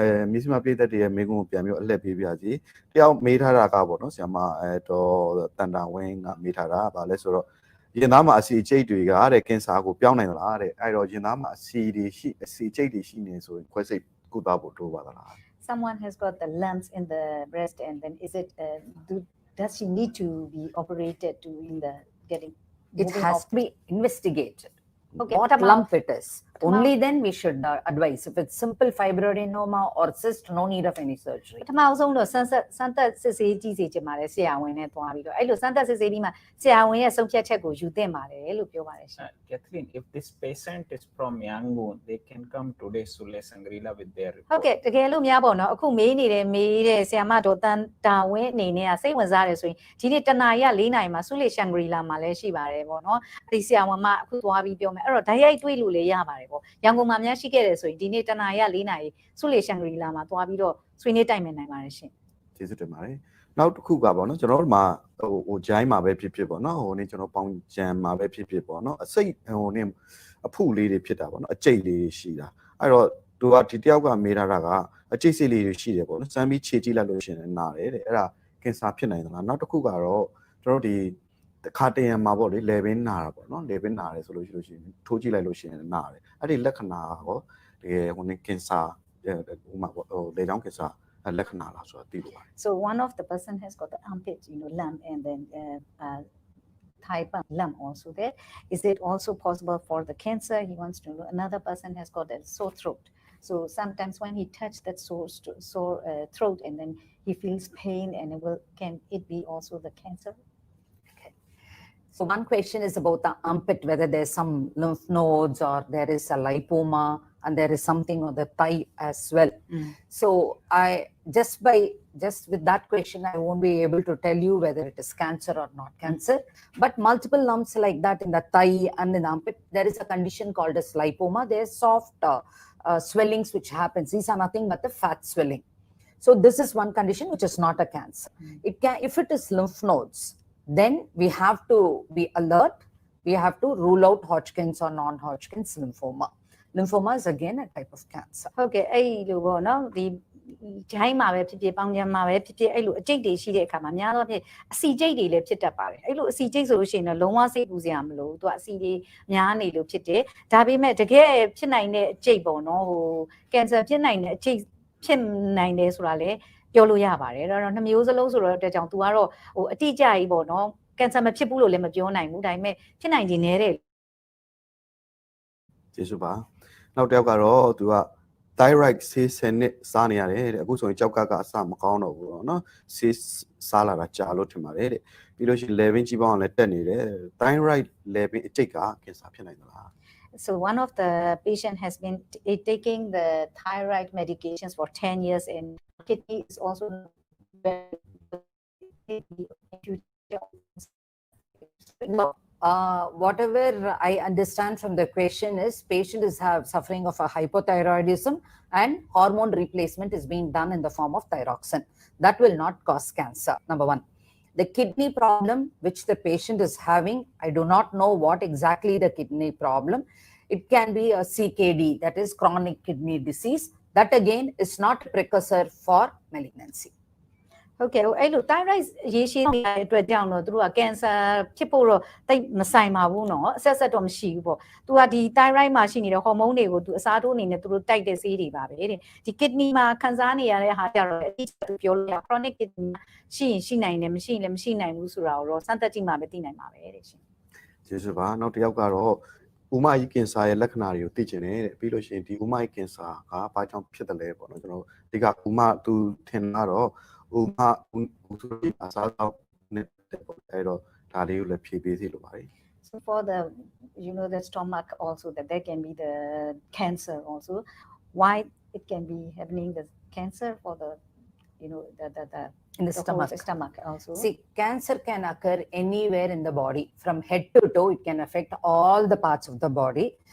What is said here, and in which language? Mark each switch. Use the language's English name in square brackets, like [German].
[Burmese] မြေစီမပြည်သက်ရဲ့မေးခွန်းကိုပြန်ပြီးအလှည့်ပေးပြစီတယောက်မေးထားတာကပေါ့နော်ဆရာမတော့တန်တာဝင်းကမေးထားတာဘာလဲဆိုတော့ရင်သားမှာအစီအကျိတ်တွေကတဲ့ကင်ဆာကိုပြောင်းနိုင်လားတဲ့အဲ့တော့ရင်သားမှာအစီအကျိတ်တွေရှိနေဆိုရင်ခွဲစိတ်ကုသဖို့တိုးပါသလား [English] Someone has got the lumps in the breast and then is it does she need to be operated to in the getting it has to be investigated okay what lump it is only then we should advise if it's simple fibroadenoma or cyst no need of any surgery [Burmese] ပထမဆုံးတော့စမ်းသက်စစ်ဆေးကြည့်စေချင်ပါတယ်ဆရာဝန်နဲ့တွားပြီးတော့အဲ့လိုစမ်းသက်စစ်ဆေးပြီးမှဆရာဝန်ရဲ့ဆုံးဖြတ်ချက်ကိုယူသင့်ပါတယ်လို့ပြောပါတယ်ရှင် [English] Kathleen, if this patient is from Yangon, they can come today Sule Sangrila with their report. [Burmese] ဟုတ်ကဲ့တကယ်လို့များပေါ့နော်အခုမေးတဲ့ဆရာမတော်တန်တာဝင်းအနေနဲ့စိတ်ဝင်စားတယ်ဆိုရင်ဒီနေ့တနာရီက4နာရီမှာဆုလေရှန်ဂရီလာမှာလည်းရှိပါတယ်ပေါ့နော်ဒီဆရာဝန်မအခုတွားပြီးပြောမယ်အဲ့တော့ဓာတ်ရိုက်တွေ့လို့လည်းရပါတယ်ပေါ့ရန်ကုန်မှာများရှိခဲ့တယ်ဆိုရင်ဒီနေ့တနာရီက4နာရီဆုလေရှန်ဂရီလာမှာတွားပြီးတော့ဆွေးနွေးတိုင်ပင်နိုင်ပါတယ်ရှင် ကျေးဇူးတင်ပါတယ်နောက်တစ်ခုကပေါ့နော်ကျွန်တော်တို့မှာဟိုဂျိုင်းမှာပဲဖြစ်ဖြစ်ပေါ့နော်ဟိုနေ့ကျွန်တော်ပေါင်ကြံမှာပဲဖြစ်ဖြစ်ပေါ့နော်အစိတ်ဟိုနေ့အဖုလေးတွေဖြစ်တာပေါ့နော်အကျိတ်လေးတွေရှိတာအဲ့တော့သူကဒီတယောက်ကမေးထားတာကအကျိတ်စိတ်လေးတွေရှိတယ်ပေါ့နော်စမ်းပြီးခြေကြည့်လိုက်လို့ရှိရင်နားတယ်တဲ့အဲ့ဒါကင်ဆာဖြစ်နိုင်သလားနောက်တစ်ခုကတော့ကျွန်တော်တို့ဒီ တစ်ခါတရံမှာပေါ့လေလေဘင်းနာတာပေါ့နော်လေဘင်းနာတယ်ဆိုလို့ရှိရင်ထိုးကြည့်လိုက်လို့ရှိရင်နားတယ်အဲ့ဒီလက္ခဏာရောတကယ်ဟိုနေ့ကင်ဆာဟိုမှာပေါ့ဟိုလေချောင်းကင်ဆာလက္ခဏာလားဆိုတာသိလို့ပါတယ် [English] So one of the person has got the armpit lump and then type of lump also there is it also possible for the cancer he wants to know another person has got a sore throat so sometimes when he touch that sore throat and then he feels pain and can it be also the cancer so one question is about the armpit whether there's some lymph nodes or there is a lipoma and there is something on the thigh as well so I just with that question I won't be able to tell you whether it is cancer or not cancer but multiple lumps like that in the thigh and in the armpit there is a condition called as lipoma there's soft swellings which happens these are nothing but the fat swelling so this is one condition which is not a cancer it can if it is lymph nodes then we have to be alert we have to rule out Hodgkin's or non-Hodgkin's lymphoma is again a type of cancer [Burmese] ဟုတ်ကဲ့အဲ့လိုပေါ့နော်ဒီဂျိုင်းမှာပဲဖြစ်ဖြစ်ပေါင်ကြံမှာပဲဖြစ်ဖြစ်အဲ့လိုအကျိတ်တွေရှိတဲ့အခါမှာများသောဖြင့်အစီကျိတ်တွေလည်းဖြစ်တတ်ပါတယ်အဲ့လိုအစီကျိတ်ဆိုလို့ရှိရင်တော့လုံးဝစိတ်ပူစရာမလိုသူကအစီတွေများနေလို့ဖြစ်တယ်ဒါပေမဲ့တကယ်ဖြစ်နိုင်တဲ့အကျိတ်ပေါ့နော်ဟိုကင်ဆာဖြစ်နိုင်တဲ့အကျိတ်ဖြစ်နိုင်တယ်ဆိုတာလေ ပြောလို့ရပါတယ်အဲ့တော့နှစ်မျိုးစလုံးဆိုတော့အတွက်ကြောင့် तू ကတော့ဟိုအတိအကျကြီးပေါ့နော်ကင်ဆာမဖြစ်ဘူးလို့လည်းမပြောနိုင်ဘူးဒါပေမဲ့ဖြစ်နိုင်ခြင်းနည်းတဲ့ ကျေးဇူးပါနောက်တစ်ယောက်ကတော့သူက thyroid ဆေး10နှစ်စားနေရတယ်တဲ့အခုဆိုရင်ကြောက်ကကအစမကောင်းတော့ဘူးเนาะဆေးစားလာတာကြာလို့ထင်ပါတယ်တဲ့ပြီးလို့ရှိရင် level ကြီးပေါင်းလည်းတက်နေတယ် thyroid level အကျိတ်ကကင်ဆာဖြစ်နိုင်သလား [English] So one of the patient has been taking the thyroid medications for 10 years and kidney is also whatever I understand from the question is patient is suffering of a hypothyroidism and hormone replacement is being done in the form of thyroxine. That will not cause cancer, number one. The kidney problem which the patient is having, I do not know what exactly the kidney problem. It can be a CKD, that is chronic kidney disease. That again is not a precursor for malignancy. [Burmese] Okay, အဲ့လို thyroid ရေရှည်နေတဲ့အတွက်ကြောင့်တော့သူတို့က cancer ဖြစ်ဖို့တော့တိတ်မဆိုင်ပါဘူးเนาะအဆက်တော့မရှိဘူးပေါ့သူကဒီ thyroid မှာရှိနေတဲ့ hormone တွေကိုသူအစားထိုးအနေနဲ့သူတို့တိုက်တဲ့ဆေးတွေပါပဲတဲ့ဒီ kidney မှာခံစားနေရတဲ့ဟာကြတော့အတိအကျပြောလို့ရ chronic kidney ရှိရင်ရှိနိုင်တယ်မရှိရင်လည်းမရှိနိုင်ဘူးဆိုတာကိုတော့စမ်းသပ်ကြည့်မှပဲသိနိုင်ပါပဲတဲ့ရှင် ကျေးဇူးပါနောက်တစ်ယောက်ကတော့ဥမကြီးကင်ဆာရဲ့လက္ခဏာတွေကိုသိကျင်တယ်တဲ့ပြီးလို့ရှိရင်ဒီဥမကြီးကင်ဆာကဘာကြောင့်ဖြစ်တယ်လဲပေါ့နော်ကျွန်တော်ဒီကဥမသူထင်တော့ဥမသူအစားတော့နဲ့အဲ့တော့ဒါလေးကိုလည်းဖြည့်ပေးစီလိုပါတယ် [English] So for the the stomach also that there can be the cancer also why it can be happening the cancer for the the in the stomach also. See, cancer can occur anywhere in the body. From head to toe, it can affect all the parts of the body.